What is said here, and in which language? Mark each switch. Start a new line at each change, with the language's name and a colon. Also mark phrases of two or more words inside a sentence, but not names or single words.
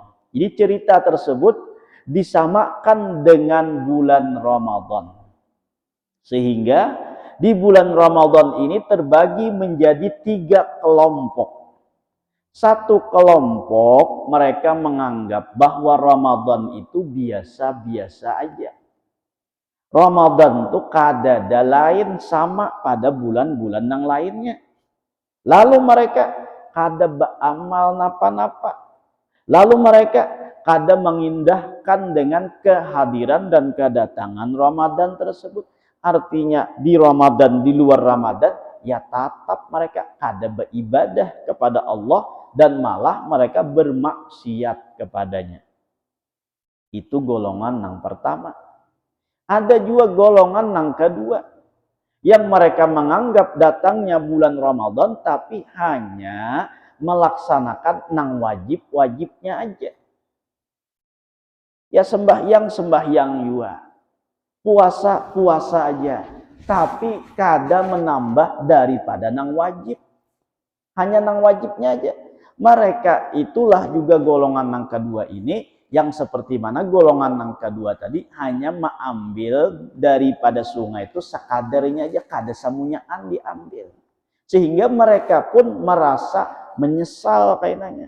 Indonesian: Jadi cerita tersebut disamakan dengan bulan Ramadan. Sehingga di bulan Ramadan ini terbagi menjadi 3 kelompok. Satu kelompok mereka menganggap bahwa Ramadan itu biasa-biasa aja. Ramadan tuh
Banjar: kadada lain
Indonesian: sama pada bulan-bulan yang lainnya. Lalu mereka
Banjar: kada beramal napa-napa.
Indonesian: Lalu mereka kada mengindahkan dengan kehadiran dan kedatangan Ramadan tersebut. Artinya di Ramadan, di luar Ramadan, ya tetap mereka kada beribadah kepada Allah dan malah mereka bermaksiat kepadanya. Itu golongan yang pertama. Ada juga golongan yang kedua, yang mereka menganggap datangnya bulan Ramadan tapi hanya melaksanakan
Banjar: nang wajib-wajibnya aja.
Indonesian: Ya sembahyang juga, puasa aja, tapi
Banjar: kada menambah daripada nang wajib.
Indonesian: Hanya
Banjar: nang wajibnya aja.
Indonesian: Mereka itulah juga golongan yang kedua ini, yang seperti mana golongan yang kedua tadi hanya mengambil daripada sungai itu sekadarnya aja,
Banjar: kada samunyaan diambil.
Indonesian: Sehingga mereka pun merasa menyesal kayaknya.